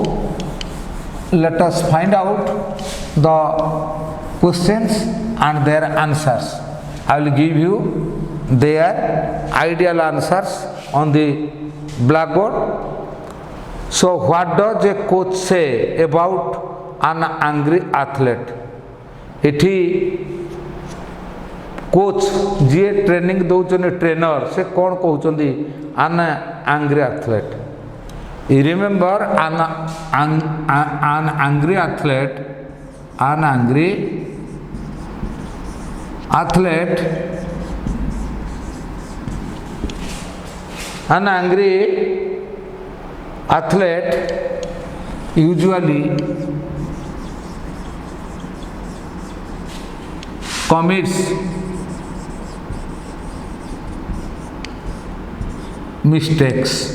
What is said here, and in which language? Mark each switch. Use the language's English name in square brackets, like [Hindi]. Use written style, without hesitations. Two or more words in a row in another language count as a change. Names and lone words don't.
[English] Let us find out the questions and their answers. I will give you their ideal answers on the blackboard. So what does a coach say about an angry athlete? [Odia] ଏଠି କୋଚ୍ ଯିଏ ଟ୍ରେନିଂ ଦେଉଛନ୍ତି ଟ୍ରେନର ସେ କ'ଣ କହୁଛନ୍ତି [English] an angry athlete. You remember an angry athlete usually commits mistakes.